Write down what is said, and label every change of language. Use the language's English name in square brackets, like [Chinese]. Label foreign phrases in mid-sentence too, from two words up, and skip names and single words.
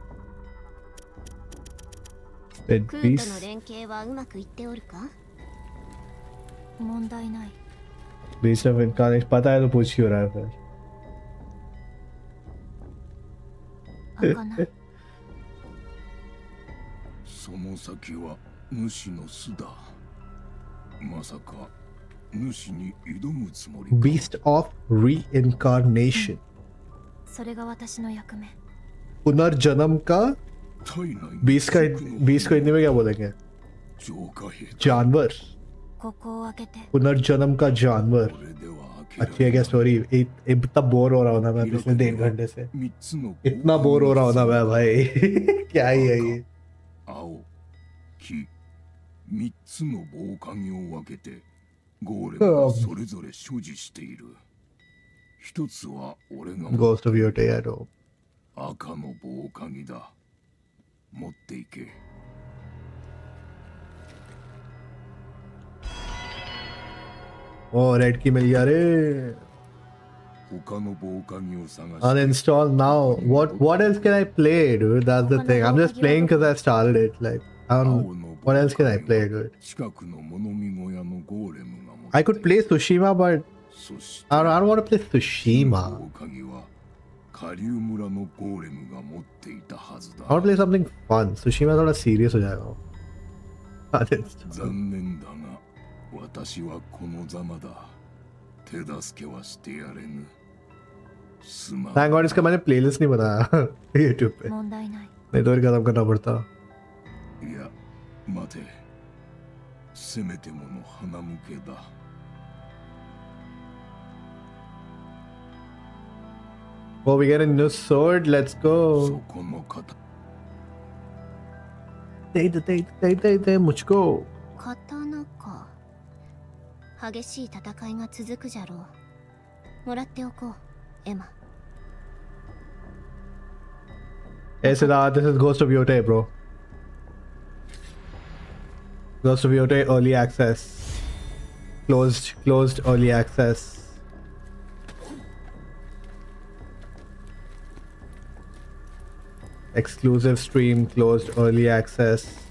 [English] Wait, [Japanese] クーとの [English] peace. [Japanese] 連携はうまくいっておるか？問題ない。 [English] Beast of Incarnation. [Hindi] पता है तो पूछ क्यों रहा है फिर? [Japanese] 開かない。その先は主の巣だ。まさか主に挑むつもりか。 [English] Beast of Reincarnation. [Japanese] それが私の役目。 [Hindi] पुनर्जन्म का [Japanese] 体内 [Hindi] बीस को हिंदी में क्या बोलेंगे? [Japanese] 浄化兵だ。 [Hindi] जानवर. [Japanese] ここを開けて。 [Hindi] पुनर्जन्म का जानवर. [Japanese] これでは開 [Hindi] अच्छी [Japanese] け [Hindi] है [Japanese] ら [Hindi] क्या [Japanese] れない。 [Hindi] स्टोरी? इतना बोर हो रहा हूँ ना मैं पिछले 1.5 घंटे से. [Japanese] 三つの [Hindi] इतना बोर हो रहा हूँ ना मैं भाई. क्या ही है ये? [Japanese] 青、黄、三つの防寒着を分けてゴーレムがそれぞれ所持している。一つは俺が持 [English] Ghost of Yote, I know. [Japanese] 赤の防寒着だ。持っていけ。 [Hindi] Oh, रेड की मिल गया रे. [Japanese] 他の防寒着を探して。 [English] Uninstall now. What else can I play, dude? That's the thing. I'm just playing because I started it. Like, I don't. What else can I play, dude? [Japanese] 近くの物見小屋のゴーレムが持っている。 [English] I could play Tsushima, but [Japanese] そして [English] I don't want to play [Japanese] 防 [English] Tsushima. [Japanese] 寒着は下流村のゴーレムが持っていたはずだ。 [English] I want to play something fun. [Hindi] Tsushima थोड़ा serious हो जाएगा. [English] Uninstall. [Japanese] 残念だが私はこのざまだ。手助けはしてやれぬ。すまん。 [English] Thank God [Hindi] इसका मैंने playlist नहीं बनाया YouTube पे. [Japanese] 問題ない。 [Hindi] नहीं तो फिर खत्म करना पड़ता. [Japanese] いや、待て。せめてもの花向けだ。 [English] Oh, we get a new sword. Let's [Japanese] そ [English] go. [Japanese] この方。 [Hindi] दे मुझको. [Japanese] 刀か。激しい戦いが続くじゃろう。もらっておこう、エマ。 [English] Hey Siddharth, this is Ghost of Yote, bro. Ghost of Yote early access. Closed early access. Exclusive stream, closed early access.